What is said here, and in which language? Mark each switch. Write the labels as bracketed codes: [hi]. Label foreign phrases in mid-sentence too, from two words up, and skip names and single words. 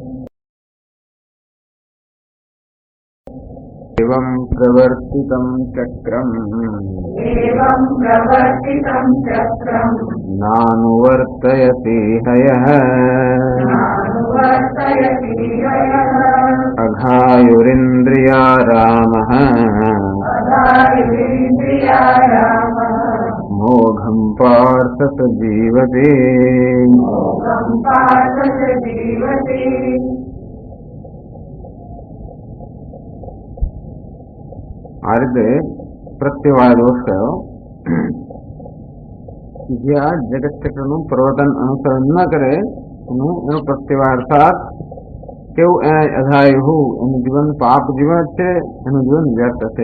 [sa] एवं प्रवर्तितं चक्रम् नानुवर्तयति हयः अघायुरिन्द्रियारामः मोघं पार्थ स जीवति. [gu] આ રીતે પ્રત્યવાય દોષ કયો જ્યાં જગત ચક્રનું પ્રવર્તન અનુસરણ ન કરે એનો પ્રત્યવાય અર્થાત કેવું અધાયું એનું જીવન પાપ જીવન જ છે, એનું જીવન વ્યર્થ છે.